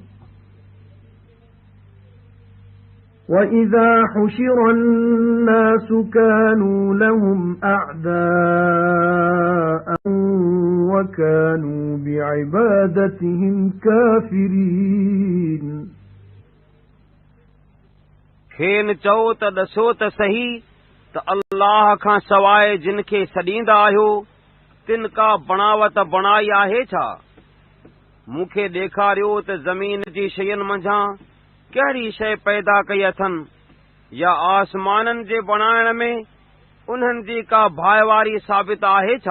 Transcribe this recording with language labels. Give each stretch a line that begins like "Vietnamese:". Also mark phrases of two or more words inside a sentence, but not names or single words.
Arabic: وإذا حشر الناس كانوا لهم أعداء وكانوا بعبادتهم كافرين।
Sindhi: खेन चओ त ॾसो त सही त अल्लाह खां सवाइ जिन खे सॾींदा आहियो तिन का बणावत बणाई आहे छा? मूंखे ॾेखारियो त ज़मीन जी शयुनि मंझां कहिड़ी शइ पैदा कई अथनि या आसमाननि जे बणाइण में उन्हनि जी का भाइवारी साबित आहे छा?